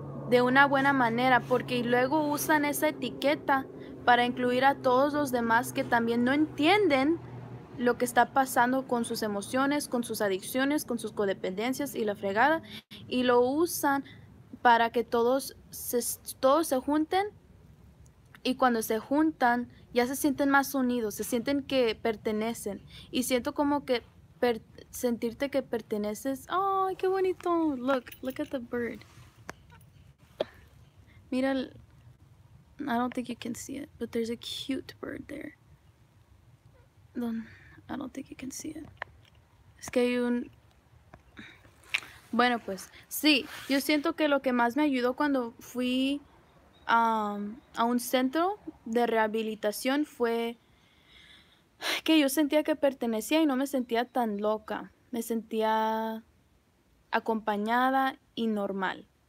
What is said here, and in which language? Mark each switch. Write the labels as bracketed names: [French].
[Spanish] de una buena manera, porque luego usan esa etiqueta para incluir a todos los demás que también no entienden lo que está pasando con sus emociones, con sus adicciones, con sus codependencias y la fregada, y lo usan para que todos se junten, y cuando se juntan ya se sienten más unidos, se sienten que pertenecen, y siento como que sentirte que perteneces. ¡Ay, qué bonito! [English] Look at the bird. [Spanish] Mira, [English] I don't think you can see it, but there's a cute bird there. I don't think you can see it. [Spanish] Es que hay un... Bueno, pues, sí, yo siento que lo que más me ayudó cuando fui a un centro de rehabilitación fue que yo sentía que pertenecía y no me sentía tan loca. Me sentía acompañada y normal.